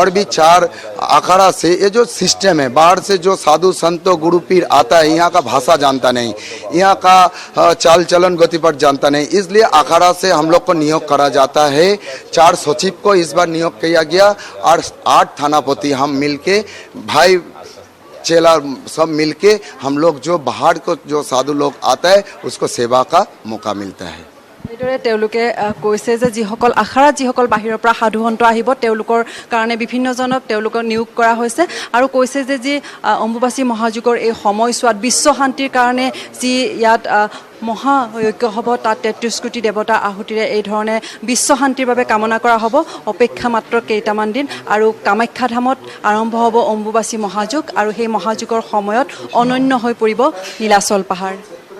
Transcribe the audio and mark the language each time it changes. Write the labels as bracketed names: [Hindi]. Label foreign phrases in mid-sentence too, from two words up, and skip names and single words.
[Hindi] भी 4 अखाड़ा से ये जो सिस्टम है बाहर से जो साधु संतो गुरु पीर आता है यहाँ का भाषा जानता नहीं यहाँ का चाल चलन गतिपथ जानता नहीं इसलिए अखाड़ा से हम लोग को नियोग करा जाता है 4 सचिव को इस बार नियोग किया गया और 8 थानापति हम मिलके भाई चेला सब मिलके हम लोग जो बाहर को जो साधु लोग आता है उसको सेवा का मौका मिलता है [Assamese] এইদৰে তেওঁলোকে কৈছে যে যিসকল আখাড়াত যিসকল বাহিৰৰ পৰা সাধুসন্ত আহিব তেওঁলোকৰ কাৰণে বিভিন্নজনক তেওঁলোকক নিয়োগ কৰা হৈছে আৰু কৈছে যে যি অম্বুবাচী মহাযুগৰ এই সময়ছোৱাত বিশ্ব শান্তিৰ কাৰণে যি ইয়াত মহাযজ্ঞ হ'ব তাত 33 কোটি দেৱতা আহুতিৰে এই ধৰণে বিশ্ব শান্তিৰ বাবে কামনা কৰা হ'ব অপেক্ষা মাত্ৰ কেইটামান দিন আৰু কামাখ্যা ধামত আৰম্ভ হ'ব অম্বুবাচী মহাযুগ আৰু সেই মহাযুগৰ সময়ত অনন্য হৈ পৰিব নীলাচল পাহাৰ